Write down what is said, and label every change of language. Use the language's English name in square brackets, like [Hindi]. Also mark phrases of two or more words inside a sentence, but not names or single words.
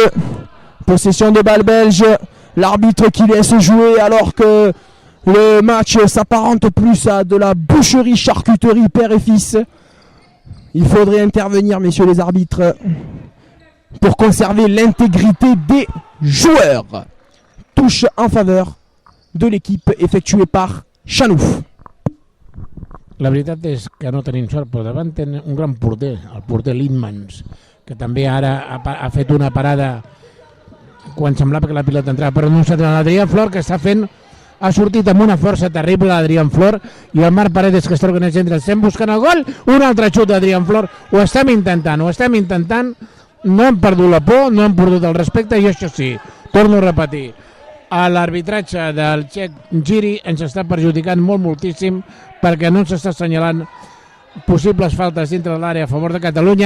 [French] Possession de balle belge. L'arbitre qui laisse jouer alors que le match s'apparente plus à de la boucherie, charcuterie, père et fils. Il faudrait intervenir, messieurs les arbitres, pour conserver l'intégrité des joueurs. Touche en faveur de l'équipe effectuée par Chanouf. [Catalan] La veritat és que no tenim sort, però davant tenen un gran porter, el porter Lielmans, que també ara ha fet una parada quan semblava que la pilota entrava, però no s'ha tret l'Adrià Flor, que està fent, ha sortit amb una força terrible l'Adrián Flor, i el Marc Paredes, que està organitzant entre estem buscant el gol, un altre xut d'Adrián Flor, ho estem intentant, no hem perdut la por, no hem perdut el respecte, i això sí, torno a repetir, l'arbitratge del txec Giri ens està perjudicant moltíssim perquè no ens està assenyalant possibles faltes dintre de l'àrea a favor de Catalunya.